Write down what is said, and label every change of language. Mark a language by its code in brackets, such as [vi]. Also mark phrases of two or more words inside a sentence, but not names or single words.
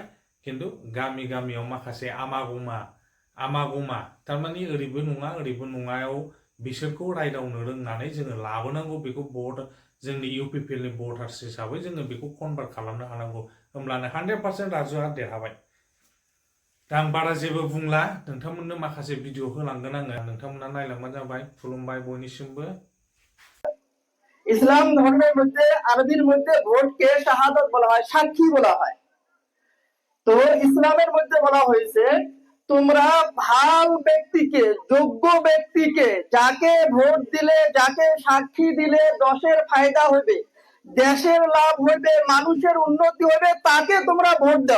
[brx] खिन्थु गामि गामियाव माखासे आमागमा थारमाने ओरैबो नङा ओरैबो नङायाव बिसोरखौ रायदावनो रोंनानै जोङो लाबोनांगौ। बेखौ जोंनि इउपिपिएलनि भटार्स हिसाबै जोङो बेखौ कनभार्ट खालामनो हानांगौ। होमब्लानो 100% राजुआ देरहाबाय। दा आं बारा जेबो बुंला, नोंथांमोननो माखासे भिडिअ होलांगोन आङो, नोंथांमोना नायलांबानो जाबाय। खुलुमबाय बयनिसिमबो। [bn] ইসলাম ধর্মের মধ্যে আরবির মধ্যে ভোটকে শাহাদাত বলা হয়, সাক্ষী বলা হয়। তো ইসলামের মধ্যে বলা হয়েছে, তোমরা ভাল ব্যক্তিকে, যোগ্য ব্যক্তিকে, যাকে ভোট দিলে, যাকে সাক্ষী দিলে দশের ফায়দা হবে, দেশের লাভ হবে, মানুষের উন্নতি হবে, তাকে তোমরা ভোট দাও।